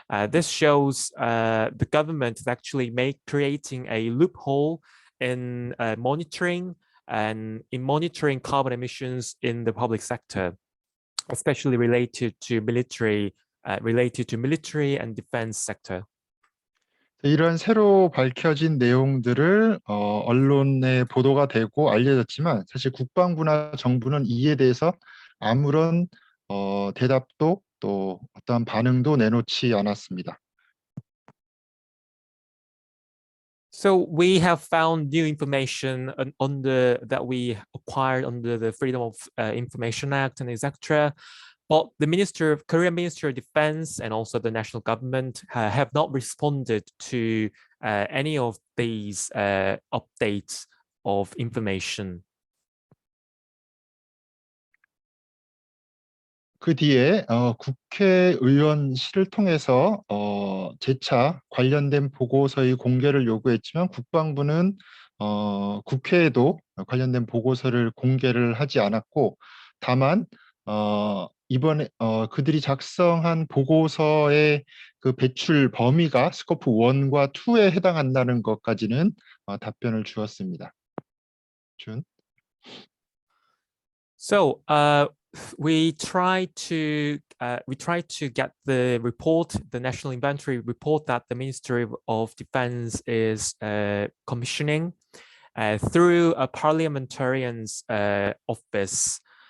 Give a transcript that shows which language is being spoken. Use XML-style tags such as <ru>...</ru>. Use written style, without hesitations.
<en>This shows the government is actually creating a loophole in monitoring carbon emissions in the public sector, especially related to military and defense sector.</en> <ko>이런 새로 밝혀진 내용들을 언론에 보도가 되고 알려졌지만 사실 국방부나 정부는 이에 대해서 아무런 대답도 또 어떠한 반응도 내놓지 않았습니다.</ko> <en>So we have found new information that we acquired under the Freedom of Information Act and etc. But the Korean Ministry of Defense and also the national government have not responded to any of these updates of information.</en> <ko>그 뒤에 국회의원실을 통해서 재차 관련된 보고서의 공개를 요구했지만 국방부는 국회에도 관련된 보고서를 공개를 하지 않았고, 다만 이번에 그들이 작성한 보고서의 그 배출 범위가 스코프 1과 2에 해당한다는 것까지는 답변을 주었습니다. 준.</ko> <en>So we try to get the report, the national inventory report that the Ministry of Defense is commissioning through a parliamentarian's office.</en>